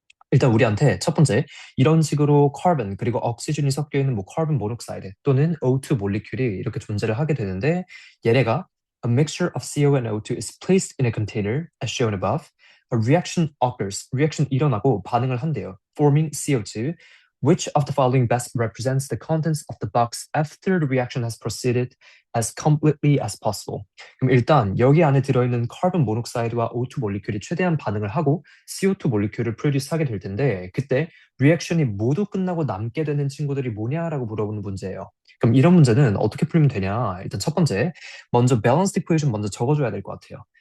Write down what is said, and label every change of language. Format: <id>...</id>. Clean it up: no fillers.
<ko>일단 우리한테 첫 번째 이런 식으로 카본 그리고 억시즌이 섞여 있는 카본 모노크사이드 또는 O2 몰리큘이 이렇게 존재를 하게 되는데 얘네가</ko> <en>A mixture of CO and O2 is placed in a container as shown above. A reaction occurs.</en> <ko>reaction 일어나고 반응을 한대요.</ko> <en>Forming CO2. Which of the following best represents the contents of the box after the reaction has proceeded as completely as possible?</en> <ko>그럼 일단 여기 안에 들어있는 카본 모노크사이드와 O2 몰리큘이 최대한 반응을 하고 CO2 몰리큘을 프로듀스 하게 될 텐데 그때 리액션이 모두 끝나고 남게 되는 친구들이 뭐냐라고 물어보는 문제예요. 그럼 이런 문제는 어떻게 풀면 되냐? 일단 첫 번째, 먼저 밸런스 이퀘이션 먼저 적어줘야 될 것 같아요.</ko>